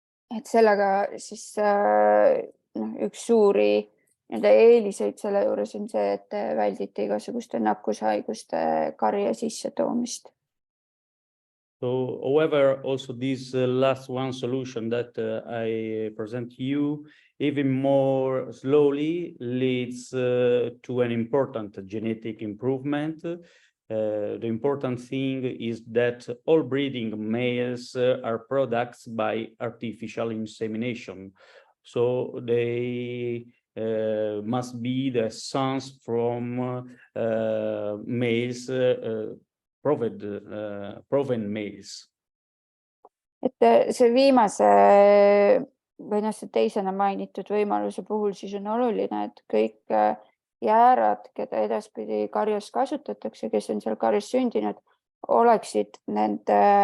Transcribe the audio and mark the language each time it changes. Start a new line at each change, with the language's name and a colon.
Estonian: Et sellega siis üks suuri eeliseid selle juures on see, et väldite igasuguste nakkushaiguste karja sissetoomist.
English: So, however, also this last one solution that I present to you, even more slowly, leads to an important genetic improvement. The important thing is that all breeding males are products by artificial insemination. So they must be the sons from males, proven males.
Estonian: Et see viimase või see teisena mainitud võimaluse puhul siis on oluline, et kõik jäärad, keda edaspidi karjas kasutatakse, kes on seal karjas sündinud, oleksid nende